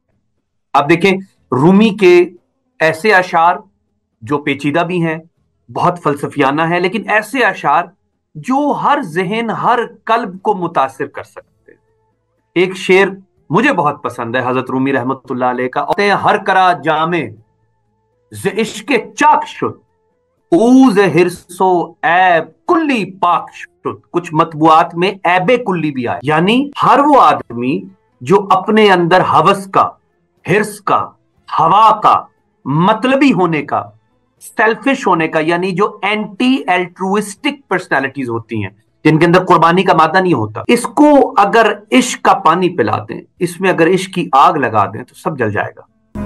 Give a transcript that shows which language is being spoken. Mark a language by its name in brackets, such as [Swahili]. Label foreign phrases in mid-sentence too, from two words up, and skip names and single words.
[Urdu] اب دیکھیں، رومی کے ایسے اشعار جو پیچیدہ بھی ہیں، بہت فلسفیانہ ہیں، لیکن ایسے اشعار جو ہر ذہن، ہر قلب کو متاثر کر سکتے ہیں۔ ایک شعر مجھے بہت پسند ہے حضرت رومی رحمت اللہ علیہ کا، [Persian] ہر کرا جامع ز عشق چاک شد، او ز حرص و عیب کلی پاک شد۔ [Urdu] کچھ مطبوعات میں عیب کلی بھی آئے، یعنی ہر وہ آدمی جو اپنے اندر ہوس کا، حرص کا، ہوا کا، مطلبی ہونے کا، سیلفش ہونے کا، یعنی جو [English] anti altruistic personalities [Urdu] ہوتی ہیں جن کے اندر قربانی کا مادہ نہیں ہوتا، اس کو اگر عشق کا پانی پلا دیں، اس میں اگر عشق کی آگ لگا دیں تو سب جل جائے گا۔